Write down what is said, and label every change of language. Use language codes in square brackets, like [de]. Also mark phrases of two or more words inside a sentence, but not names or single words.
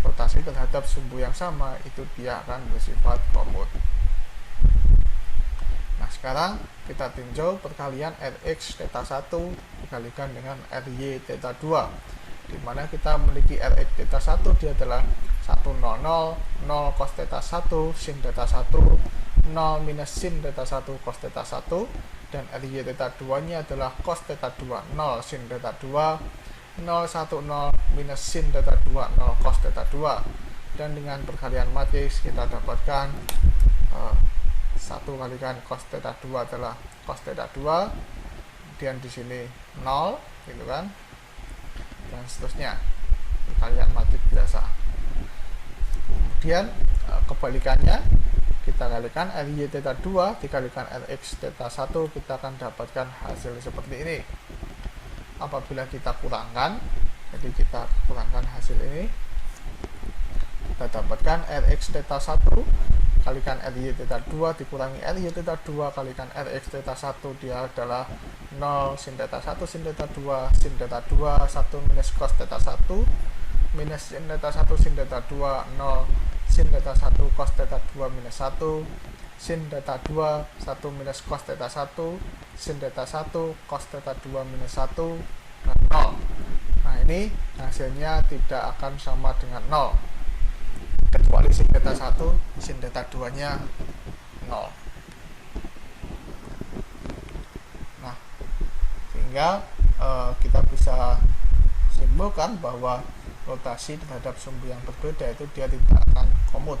[id] Rotasi terhadap sumbu yang sama itu dia akan bersifat komut. Nah, sekarang kita tinjau perkalian Rx theta 1 dikalikan dengan Ry theta 2, di mana kita memiliki Rx theta 1 dia adalah 1 0 0 0 cos theta 1 sin theta 1 0 minus sin theta 1 cos theta 1, dan Ry theta 2 nya adalah cos theta 2 0 sin theta 2 0 1 0 minus sin theta 2 0 cos theta 2, dan dengan perkalian matriks kita dapatkan 1 kalikan cos theta 2 adalah cos theta 2, kemudian di sini 0 gitu kan, dan seterusnya perkalian matriks biasa. Kemudian kebalikannya, kita kalikan Ry theta 2 dikalikan Rx theta 1, kita akan dapatkan hasil seperti ini. Apabila kita kurangkan, Jadi kita kurangkan hasil ini, kita dapatkan Rx theta 1 kalikan Ry theta 2 dikurangi Ry theta 2 kalikan Rx theta 1, dia adalah 0 sin theta 1 sin theta 2 sin theta 2 1 minus cos theta 1 minus sin theta 1 sin theta 2 0 sin theta 1 cos theta 2 minus 1 sin theta 2 1 minus cos theta 1 sin theta 1 cos theta 2 minus 1 dan 0. Nah, ini hasilnya tidak akan sama dengan 0 kecuali sin theta 1 sin theta 2 nya 0. Nah, sehingga kita bisa simpulkan bahwa rotasi terhadap sumbu yang berbeda itu dia tidak akan komut.